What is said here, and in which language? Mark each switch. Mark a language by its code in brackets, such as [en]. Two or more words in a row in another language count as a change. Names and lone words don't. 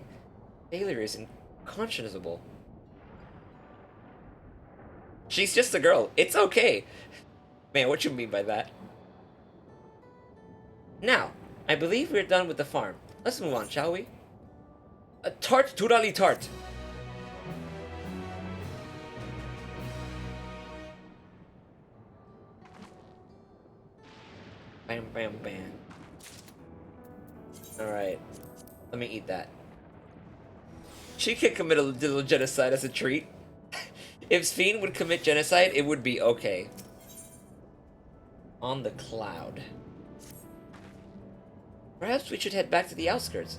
[en] Failure is unconscionable. She's just a girl. It's okay. Man, what you mean by that? Now, I believe we're done with the farm. Let's move on, shall we? A tart, turali tart. Bam, bam, bam. Alright. Let me eat that. She could commit a little genocide as a treat. If Sphene would commit genocide, it would be okay. On the cloud. Perhaps we should head back to the outskirts.